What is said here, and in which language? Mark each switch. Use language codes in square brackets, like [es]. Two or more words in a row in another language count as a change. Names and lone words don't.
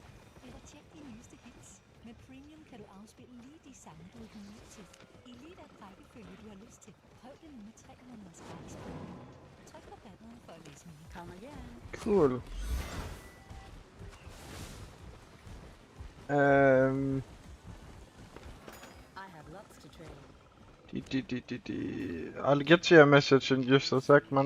[da] Eller tjek de nyeste hits. Med Premium kan du afspille lige de sange, du er kommet til. I lige den rækkefølge, du har lyst til. Prøv det nu med 3 måneders gratis Premium. Tryk på banneret for at læse mere. [en] Come again. Cool. I have lots to trade. I'll get to your message in just a sec, man.